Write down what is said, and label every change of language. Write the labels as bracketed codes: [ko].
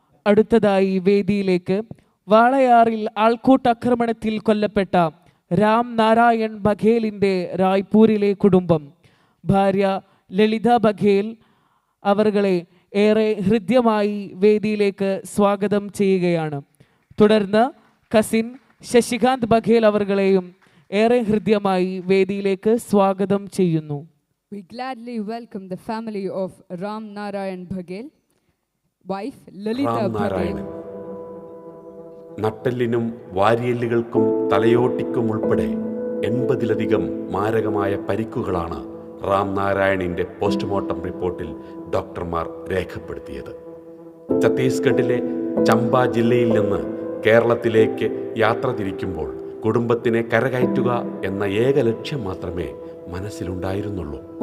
[ml] അടുത്തതായി വേദിയിലേക്ക് വാളയാറിൽ ആൾക്കൂട്ടാക്രമണത്തിൽ കൊല്ലപ്പെട്ട രാം നാരായൺ ബഘേലിന്റെ റായ്പൂരിലെ കുടുംബം, ഭാര്യ ലളിത ബഘേൽ അവരുകളെ ഏറെ ഹൃദ്യമായി വേദിയിലേക്ക് സ്വാഗതം ചെയ്യുകയാണ്. തുടർന്ന് കസിൻ ശശികാന്ത് ബഘേൽ അവരുകളെയും ഏറെ ഹൃദ്യമായി വേദിയിലേക്ക് സ്വാഗതം ചെയ്യുന്നു. [en] We gladly welcome the family of Ram Narayan Baghel, wife Lalita Baghel. [ml] നട്ടെല്ലിനും വാരിയെല്ലുകൾക്കും തലയോട്ടിക്കും ഉൾപ്പെടെ 80-ലധികം മാരകമായ പരിക്കുകളാണ് റാം നാരായണിൻ്റെ പോസ്റ്റ്മോർട്ടം റിപ്പോർട്ടിൽ ഡോക്ടർമാർ രേഖപ്പെടുത്തിയത്. ഛത്തീസ്ഗഡിലെ ചമ്പ ജില്ലയിൽ നിന്ന് കേരളത്തിലേക്ക് യാത്ര തിരിക്കുമ്പോൾ കുടുംബത്തിനെ കരകയറ്റുക എന്ന ഏക ലക്ഷ്യം മാത്രമേ മനസ്സിലുണ്ടായിരുന്നുള്ളൂ.